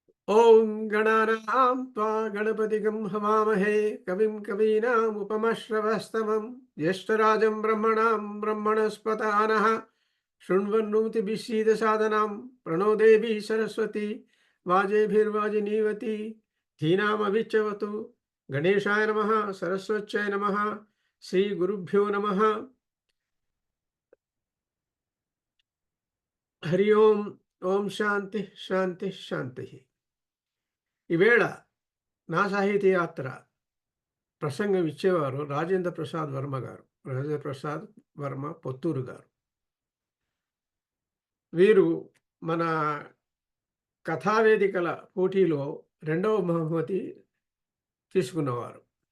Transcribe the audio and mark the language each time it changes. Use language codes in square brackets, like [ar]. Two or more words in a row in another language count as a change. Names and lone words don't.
[sa] ఓం గణానాం త్వా గణపతిగం హవామహే కవిం కవీనాముపమశ్రవస్తమం జ్యేష్ఠరాజం బ్రహ్మణాం బ్రహ్మణస్పతానః శృణ్వన్నోతిభిः सीदसादनां प्रणो देवी सरस्वती वाजेभिर्वाजिनीवती धीनामभिच्यवतु गणेशाय नमः सरस्वत्यै नमः श्रीगुरुभ्यो नमः हरि ओम ओम शांति शांति शांति [te] ఈవేళ నా సాహితీ యాత్ర ప్రసంగం ఇచ్చేవారు రాజేంద్ర ప్రసాద్ వర్మ గారు. రాజేంద్ర ప్రసాద్ వర్మ పొత్తూరు గారు. వీరు మన కథావేదికల పోటీలో 2వ బహుమతి తీసుకున్నవారు.